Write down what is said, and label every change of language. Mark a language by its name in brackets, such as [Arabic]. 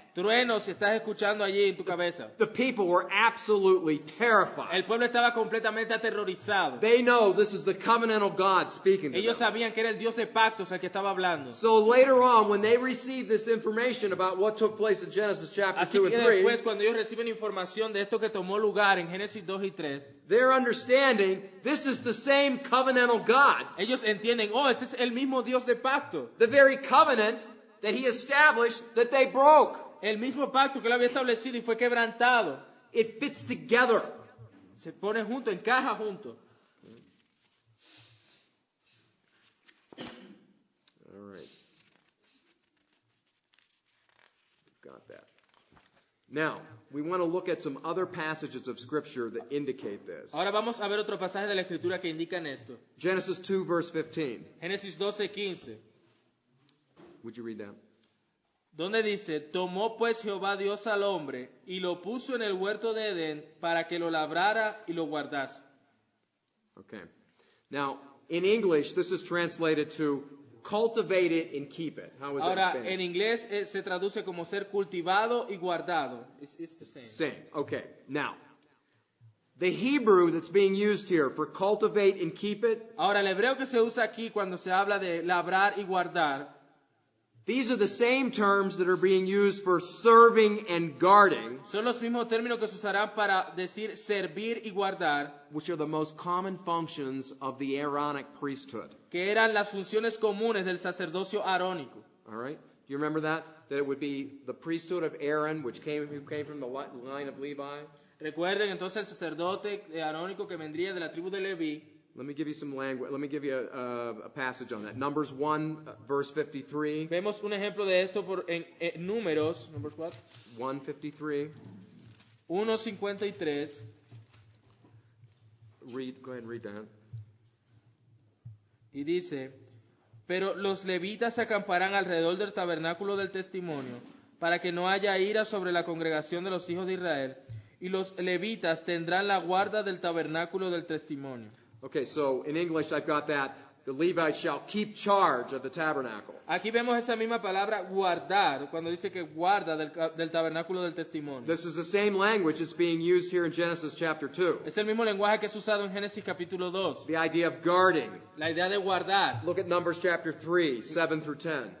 [Spanish] Truenos estás escuchando allí en tu cabeza. [English] The people were absolutely terrified. [Spanish] El pueblo estaba completamente aterrorizado. [English] They know this is the covenantal God speaking to [Spanish] Ellos [English] them. [Spanish] sabían que era el Dios de pactos el que estaba hablando. [English] So later on, when they receive this information about what took place in Genesis chapter [Spanish] Así [English] 2 [Spanish] que [English] and 3, [Spanish] después, cuando ellos reciben información de esto que tomó lugar en Génesis 2 y 3, [English] they're understanding this is the same covenantal God. [Spanish] ellos entienden, oh, este es el mismo Dios de pacto. [English] The very covenant that he established that they broke. [Spanish] El mismo pacto que él había establecido y fue quebrantado. [English] It fits together. [Spanish] Se pone junto, encaja junto. [English] All right. Got that. Now, we want to look at some other passages of Scripture that indicate this. [Spanish] Ahora vamos a ver otro pasaje de la Escritura que indican esto. [English] Genesis 2, verse 15. [Spanish] Génesis 12:15, [English] Would you read that? [Spanish] donde dice, tomó pues Jehová Dios al hombre y lo puso en el huerto de Edén para que lo labrara y lo guardase. [English] Okay. Now, in English, this is translated to cultivate it and keep it. How is that [Spanish] Ahora, [English] in [Spanish] en [English] Spanish? [Spanish] inglés se traduce como ser cultivado y guardado. [English] It's the same. Same. Okay. Now, the Hebrew that's being used here for cultivate and keep it, [Spanish] Ahora, el hebreo que se usa aquí cuando se habla de labrar y guardar, [English] these are the same terms that are being used for serving and guarding, [Spanish] son los mismos términos que se usarán para decir servir y guardar, [English] which are the most common functions of the Aaronic priesthood. [Spanish] que eran las funciones comunes del sacerdocio arónico. [English] All right? Do you remember that? That it would be the priesthood of Aaron, who came from the line of Levi. [Spanish] Recuerden entonces el sacerdote arónico que vendría de la tribu de Leví. [English] Let me give you some language. Let me give you a passage on that. Numbers 1, verse 53. [Spanish] Vemos un ejemplo de esto en Números, [English] Numbers what? 153. [Spanish] 1:53. [English] Go ahead and read that. [Spanish] Y dice, pero los levitas se acamparán alrededor del tabernáculo del testimonio, para que no haya ira sobre la congregación de los hijos de Israel, y los levitas tendrán la guarda del tabernáculo del testimonio. [English] Okay, so in English I've got that. The Levites shall keep charge of the tabernacle. [Spanish] Aquí vemos esa misma palabra guardar, cuando dice que guarda del tabernáculo del testimonio. [English] This is the same language that's being used here in Genesis chapter 2. [Spanish] Es el mismo lenguaje que es usado en Génesis capítulo 2, [English] The idea of guarding. [Spanish] la idea de guardar. [English] Look at Numbers chapter 3, 7 through 10.